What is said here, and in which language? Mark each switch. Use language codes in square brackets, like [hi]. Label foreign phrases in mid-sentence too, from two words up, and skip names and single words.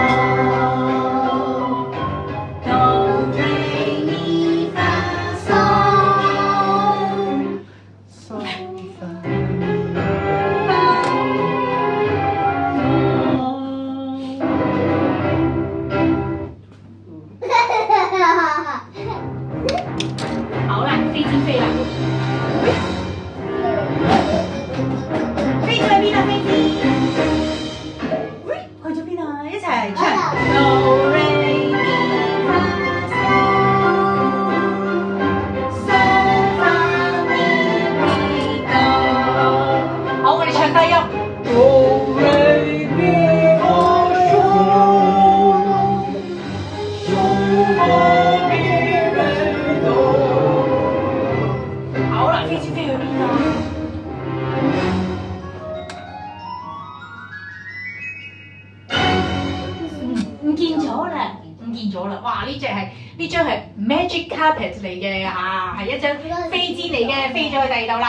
[yue] Do Do Re Mi Fa Sol 好啦，飛天飛啦！飛咗去邊啊？飛天，喂，去咗邊啊？一齊唱。 Do re mi fa sol sol fa mi re do。好，我哋唱低音。 Do re mi fa sol sol fa mi re do。好啦，飛先飛去邊啊？唔見咗啦，唔見咗啦！哇，呢張係 [en] magic carpet [yue] 嚟嘅嚇，係一張飛氈嚟嘅，飛咗去第二度啦。